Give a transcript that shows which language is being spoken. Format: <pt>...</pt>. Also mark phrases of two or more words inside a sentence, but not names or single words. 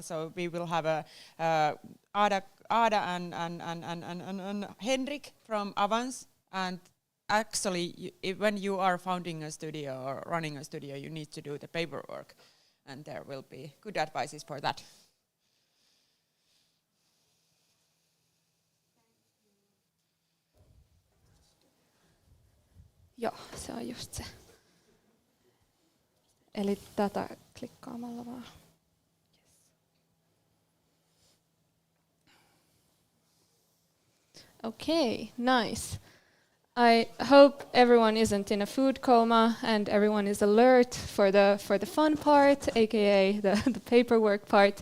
<en>So we will have Ada and Henrik from Avance. And actually, when you are founding a studio or running a studio, you need to do the paperwork, and there will be good advices for that.</en> <fi>Joo, se on just se. Eli tätä klikkaamalla vaan.</fi> <en>Okay, nice. I hope everyone isn't in a food coma and everyone is alert for the fun part, aka the paperwork part.</en>